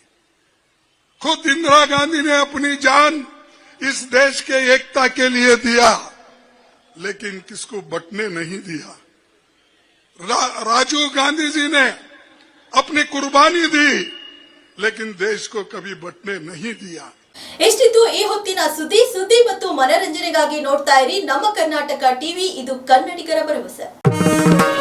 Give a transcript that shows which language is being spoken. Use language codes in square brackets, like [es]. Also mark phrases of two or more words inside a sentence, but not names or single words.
[hi] खुद इंदिरा गांधी ने अपनी जान इस देश के एकता के लिए दिया, लेकिन किसको बंटने नहीं दिया. राजीव गांधी जी ने अपनी कुर्बानी दी, लेकिन देश को कभी बंटने नहीं दिया. [kn] ಎಷ್ಟಿತ್ತು ಈ ಹೊತ್ತಿನ ಸುದ್ದಿ ಮತ್ತು ಮನರಂಜನೆಗಾಗಿ ನೋಡ್ತಾ ಇರಿ ನಮ್ಮ ಕರ್ನಾಟಕ ಟಿವಿ. ಇದು ಕನ್ನಡಿಗರ ಭರವಸೆ.